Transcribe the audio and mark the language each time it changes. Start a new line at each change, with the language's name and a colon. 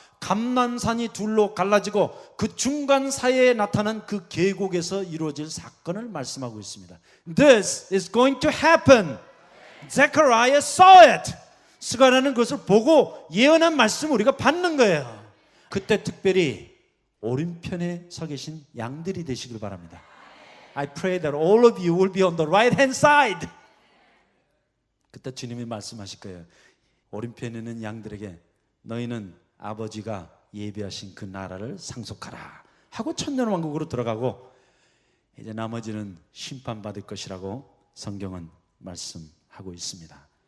Korean: 감람산이 둘로 갈라지고 그 중간 사이에 나타난 그 계곡에서 이루어질 사건을 말씀하고 있습니다.
English: This is going to happen. Zechariah saw it.
Korean: 스가랴는 그것을 보고 예언한 말씀을 우리가 받는 거예요. 그때 특별히 오른편에 서 계신 양들이 되시길 바랍니다.
English: I pray that all of you will be on the right hand side.
Korean: 그때 주님이 말씀하실 거예요. 오른편에 있는 양들에게 너희는 아버지가 예비하신 그 나라를 상속하라 하고 천년왕국으로 들어가고, 이제 나머지는 심판받을 것이라고 성경은 말씀하고 있습니다.